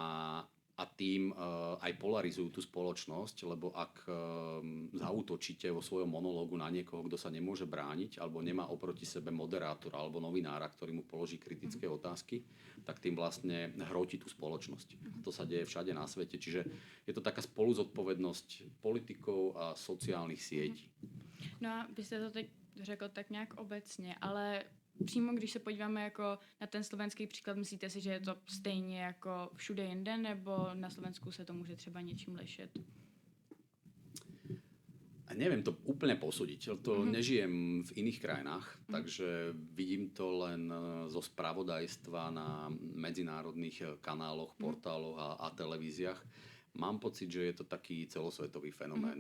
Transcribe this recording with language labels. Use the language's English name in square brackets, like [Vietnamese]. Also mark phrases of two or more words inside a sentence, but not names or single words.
[Slovak] A a tým aj polarizujú tú spoločnosť, lebo ak zaútočíte vo svojom monológu na niekoho, kto sa nemôže brániť, alebo nemá oproti sebe moderátora alebo novinára, ktorý mu položí kritické otázky, tak tým vlastne hrotí tú spoločnosť. A to sa deje všade na svete. Čiže je to taká spoluzodpovednosť politikov a sociálnych sietí. [Czech] No a vy jste to teď řekl tak nějak obecně, ale přímo když se podíváme jako na ten slovenský příklad, myslíte si, že je to stejně jako všude jinde, nebo na Slovensku se to může třeba něčím lišit? [Slovak] A neviem to úplne posúdiť, to nežijem v iných krajinách, takže vidím to len zo spravodajstva na medzinárodných kanáloch, portáloch a televíziách. Mám pocit, že je to taký celosvetový fenomén.